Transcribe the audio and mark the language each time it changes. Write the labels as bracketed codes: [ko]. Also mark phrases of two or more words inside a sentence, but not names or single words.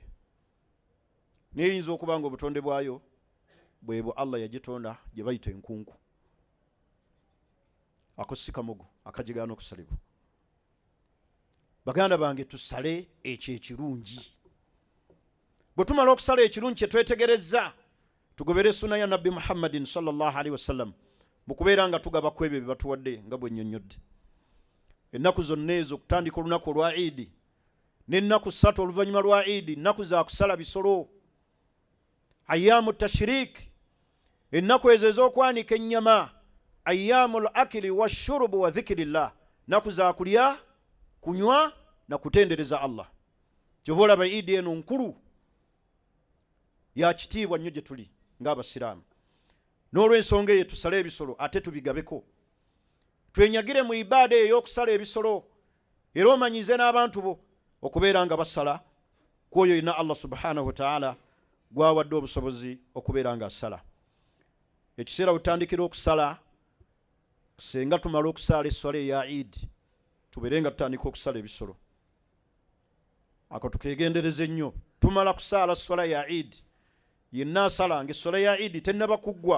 [lg] Neyinza okuba nga obutonde bwayo bwebwo Allah yagitonda gye bayita enkunku. Ako si kamogo akagigaana okusalibwa. Baganda bange, tusale ekyo ekirungi. Bwe tumala okusala ekirungi kye twetegerezza, tugobere sunna ya Nabbi Muhammadin [ar] صلى الله عليه وسلم [lg] mu kubeera nga tugaba ku ebyo bye batuwadde nga bwe nnyonnyodde. Ennaku zonna ezo okutandika olunaku olwa Idi n'ennaku 3 oluvannyuma lwa Idi, ennaku za kusala bisolo, [ar] أيام التشريق, [lg] ennaku ezo ez'okwanika ennyama, [ar] أيام الأكل والشرب وذكر الله, [lg] ennaku za kulya, kunywa na kutendereza Allah. Kyova olaba Idi eno nkulu ya kitiibwa nnyo gye tuli ng'abasiraamu. N'olw'ensonga eyo tusale ebisolo ate tubigabeko. Twenyagire mu ibaada ey'okusala ebisolo, era omanyize n'abantu bo okubeera nga basala ku oyo ina Allah [ar] سبحانه وتعالى [lg] gwawadde obusobozi okubeera nga asala. Ekiseera utandikira okusala, senga tumala okusala esswala eya Idi, tubeere nga tutandika okusala ebisolo. ako tukegendereze nnyo. Tumala kusaala swala ya Eid, yenna asalanga esswala ya Eid tennaba kuggwa.